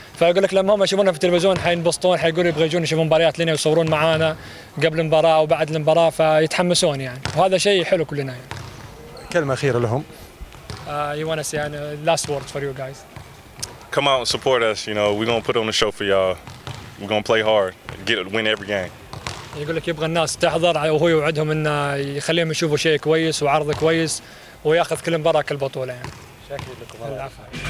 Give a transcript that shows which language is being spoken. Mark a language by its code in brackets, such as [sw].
[ar] فيقول لك لما هم يشوفونا في التلفزيون حينبسطون، حيقولوا يبغوا يجون يشوفون مباريات لنا ويصورون معانا قبل المباراه وبعد المباراه، فيتحمسون يعني، وهذا شيء حلو كلنا يعني. كلمة أخيرة لهم. [en] You want to say last words for you guys? Come out and support us. You know, we're gonna put on a show for y'all. We're gonna play hard, win every game. [ar] يقول لك يبغى الناس تحضر وهو يوعدهم انه يخليهم يشوفوا شيء كويس وعرض كويس وياخذ كل مباراه كل بطوله يعني. شكرا لكم. العفو.